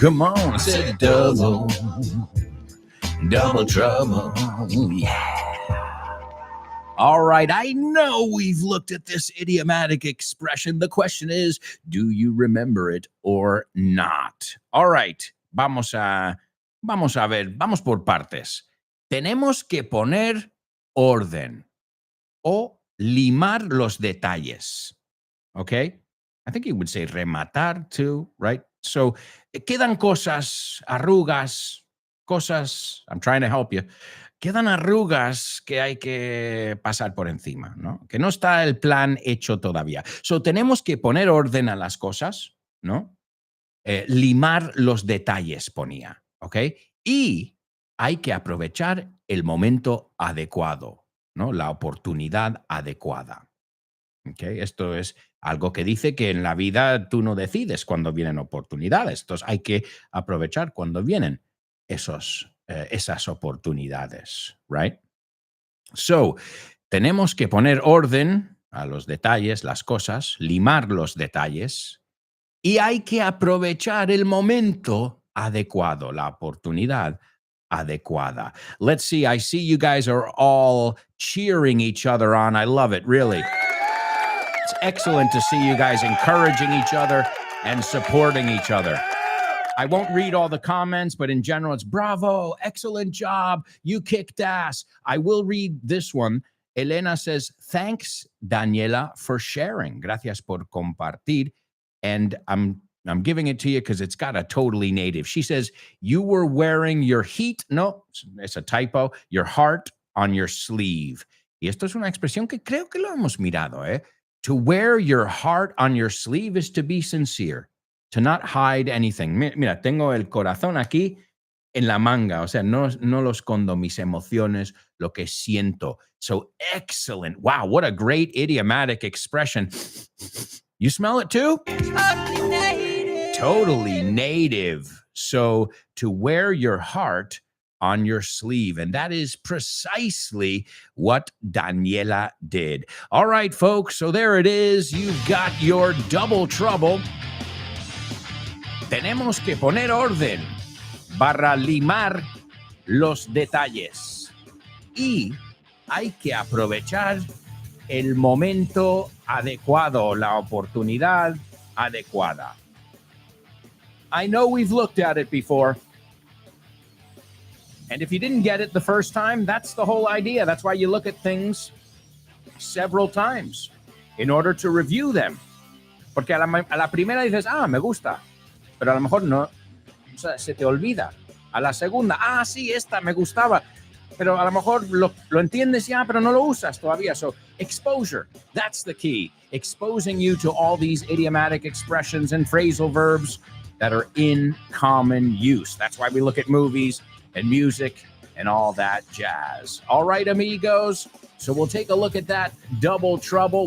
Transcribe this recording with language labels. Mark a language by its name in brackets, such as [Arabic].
[English] I said double trouble. Yeah. All right, I know we've looked at this idiomatic expression. The question is, do you remember it or not? [Spanish] All right, vamos a ver, vamos por partes. Tenemos que poner orden o limar los detalles. [English] Okay? I think you would say rematar too, right? So, [Spanish] quedan cosas, arrugas, cosas, [English] I'm trying to help you, [Spanish] quedan arrugas que hay que pasar por encima, ¿no? Que no está el plan hecho todavía. So, tenemos que poner orden a las cosas, ¿no? Limar los detalles, ponía, ¿ok? Y hay que aprovechar el momento adecuado, ¿no? La oportunidad adecuada. ¿Okay? Esto es algo que dice que en la vida tú no decides cuando vienen oportunidades. Entonces hay que aprovechar cuando vienen esas oportunidades, right? So, tenemos que poner orden a los detalles, las cosas, limar los detalles y hay que aprovechar el momento adecuado, la oportunidad adecuada. [English] Let's see, I see you guys are all cheering each other on. I love it, really. It's excellent to see you guys encouraging each other and supporting each other. I won't read all the comments, but in general, it's bravo, excellent job, you kicked ass. I will read this one. Elena says, thanks, Daniela, for sharing. [Spanish] Gracias por compartir. [English] And I'm giving it to you because it's got a totally native. She says, you were wearing your it's a typo, your heart on your sleeve. [Spanish] Y esto es una expresión que creo que lo hemos mirado, ¿eh? [English] To wear your heart on your sleeve is to be sincere, to not hide anything. [Spanish] Mira, tengo el corazón aquí en la manga, o sea, no lo escondo mis emociones, lo que siento. [English] So excellent. Wow, what a great idiomatic expression. You smell it too? Totally native. So to wear your heart on your sleeve. And that is precisely what Daniela did. All right, folks, so there it is. You've got your double trouble. [Spanish] Tenemos que poner orden para limar los detalles. Y hay que aprovechar el momento adecuado, la oportunidad adecuada. [English] I know we've looked at it before. And if you didn't get it the first time, that's the whole idea. That's why you look at things several times in order to review them. [Spanish] Porque a la primera dices, me gusta. Pero a lo mejor no, o sea, se te olvida. A la segunda, sí, esta me gustaba. Pero a lo mejor lo entiendes ya, pero no lo usas todavía. [English] So exposure, that's the key. Exposing you to all these idiomatic expressions and phrasal verbs that are in common use. That's why we look at movies and music and all that jazz. All right, amigos. So we'll take a look at that double trouble.